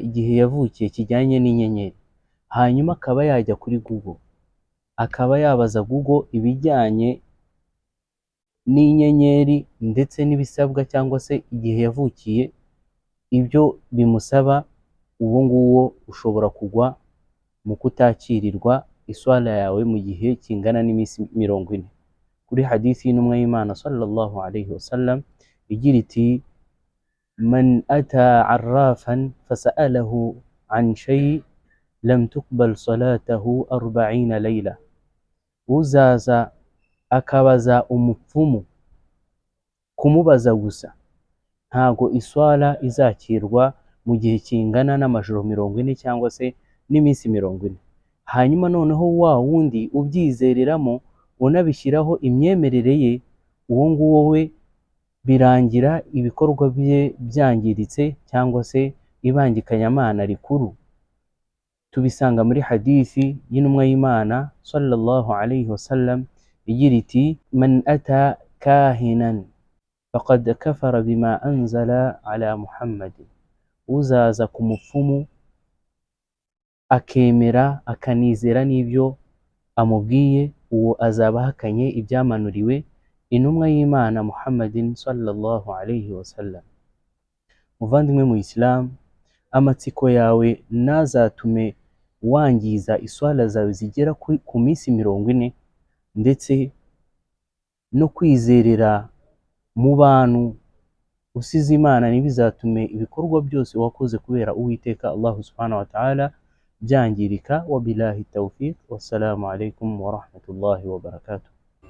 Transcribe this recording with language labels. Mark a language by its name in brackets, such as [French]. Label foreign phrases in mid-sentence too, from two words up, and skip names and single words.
[Kinyarwanda] igihe yavukiye kijyanye n'inyenyeri, hanyuma akaba yajya kuri Google akaba yabaza Google ibijyanye n'inyenyeri ndetse n'ibisabwa cyangwa se igihe yavukiye, ibyo bimusaba, uwo nguwo ushobora kugwa mu kutakirirwa iswala yawe mu gihe kingana n'iminsi 40. Kuri hadithi y'intumwa y'Imana [Arabic] صلى الله عليه وسلم [Kinyarwanda] igira iti: [Arabic] من أتى عرافا فسأله عن شيء لم تقبل صلاته 40 ليلة. [Kinyarwanda] Uzaza akabaza umupfumu kumubaza gusa, ntago iswala izakirwa mu gihe kingana n'amajoro 40 cyangwa se n'iminsi 40. Hanyuma noneho wa wundi ubyizereramo unabishyiraho imyemerere ye, uwo nguwo we birangira ibikorwa bye byangiritse cyangwa se ibangikanyamana rikuru. Tubisanga muri hadithi y'intumwa y'Imana [Arabic] صلى الله عليه وسلم [Kinyarwanda] igira iti: [Arabic] من أتى كاهنا فقد كفر بما أنزل على محمد. [Kinyarwanda] Uzaza ku mupfumu akemera akanizera n'ibyo amubwiye, uwo azaba ahakanye ibyamanuriwe intumwa y'Imana Muhammadin [Arabic] صلى الله عليه وسلم. [Kinyarwanda] Muvandimwe mu Islam, amatsiko yawe nazatume wangiza iswala zawe zigera ku minsi 40, ndetse no kwizerera mu bantu usize Imana ntibizatume ibikorwa byose wakoze kubera Uwiteka [Arabic] الله سبحانه وتعالى [Kinyarwanda] byangirika. [Arabic] وبالله التوفيق، والسلام عليكم ورحمة الله وبركاته.